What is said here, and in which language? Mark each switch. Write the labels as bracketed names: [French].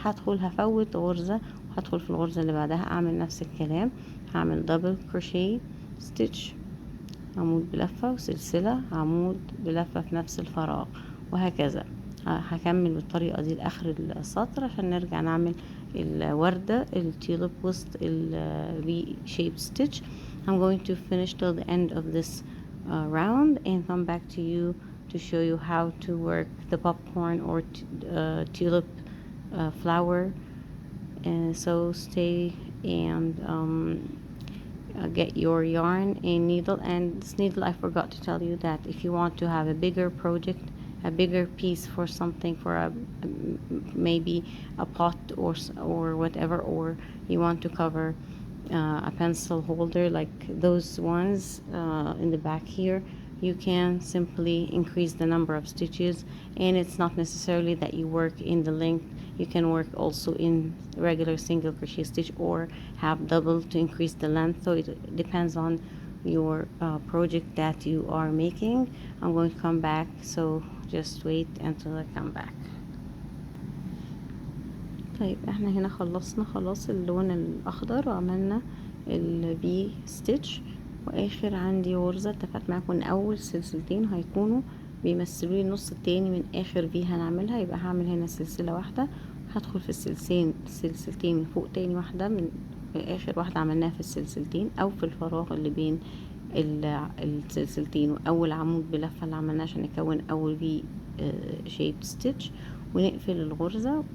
[Arabic] هدخل هفوت غرزة وهدخل في الغرزة اللي بعدها اعمل نفس الكلام، هعمل دبل كروشيه ستيتش، عمود بلفة وسلسلة، عمود بلفة في نفس الفراغ، وهكذا. هكمل بالطريقة دي لآخر السطر عشان نرجع نعمل الوردة التيوليب وسط V-shaped stitch. [English] I'm going to finish till the end of this round and come back to you to show you how to work the popcorn or tulip flower. So stay and get your yarn and needle. And this needle, I forgot to tell you that if you want to have a bigger project, a bigger piece for something, for a maybe a pot or whatever, or you want to cover a pencil holder like those ones in the back here, you can simply increase the number of stitches. And it's not necessarily that you work in the length, you can work also in regular single crochet stitch or have double to increase the length. So it depends on your project that you are making. I'm going to come back, so just wait until I come back. [Arabic] طيب احنا هنا خلصنا خلاص اللون الاخضر وعملنا الفي ستيتش، واخر عندي غرزة اتفقت معاكم ان اول سلسلتين هيكونوا بيمثلوا لي النص التاني من اخر في هنعملها. يبقى هعمل هنا سلسلة واحدة، هدخل في السلسلتين من فوق تاني واحدة من اخر واحدة عملناها في السلسلتين او في الفراغ اللي بين السلسلتين، واول عمود بلفة اللي عملناه عشان نكون اول في شيب ستيتش، ونقفل الغرزة.